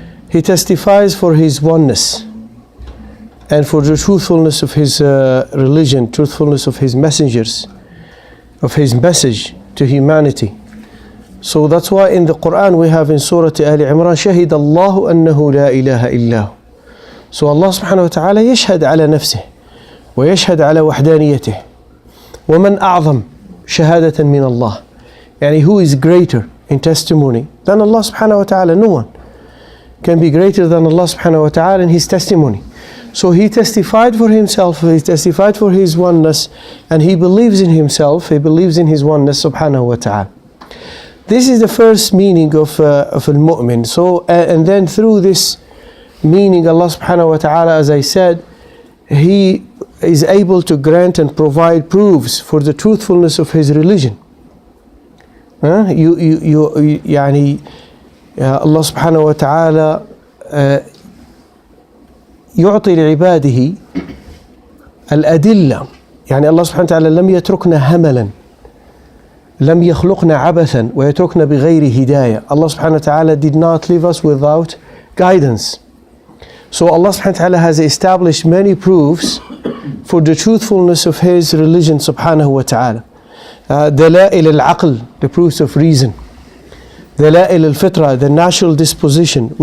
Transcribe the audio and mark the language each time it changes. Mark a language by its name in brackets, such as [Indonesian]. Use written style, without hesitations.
[English] He testifies for his oneness and for the truthfulness of his religion, truthfulness of his messengers, of his message to humanity. So that's why in the Quran we have in Surah Ali Imran, [Arabic] شهد الله أنه لا إله إلا هو. So Allah subhanahu wa ta'ala يشهد على نفسه ويشهد على وحدانيته. ومن أعظم شهادة من الله. [English] يعني who is greater in testimony than Allah subhanahu wa ta'ala? No one can be greater than Allah subhanahu wa ta'ala in his testimony. So he testified for himself, he testified for his oneness, and he believes in himself, he believes in his oneness subhanahu wa ta'ala. This is the first meaning of al-mu'min. So and then through this meaning, Allah subhanahu wa ta'ala, as I said, he is able to grant and provide proofs for the truthfulness of his religion. [Arabic] يعني الله سبحانه وتعالى يعطي لعباده الأدلة. يعني الله سبحانه وتعالى لم يتركنا هملا، لم يخلقنا عبثا ويتركنا بغير هداية. [English] Allah subhanahu wa ta'ala did not leave us without guidance. So Allah subhanahu wa ta'ala has established many proofs for the truthfulness of his religion subhanahu wa ta'ala. [Arabic] دلائل العقل, [English] the proofs of reason. [Arabic] دلائل الفطرة, [English] the natural disposition.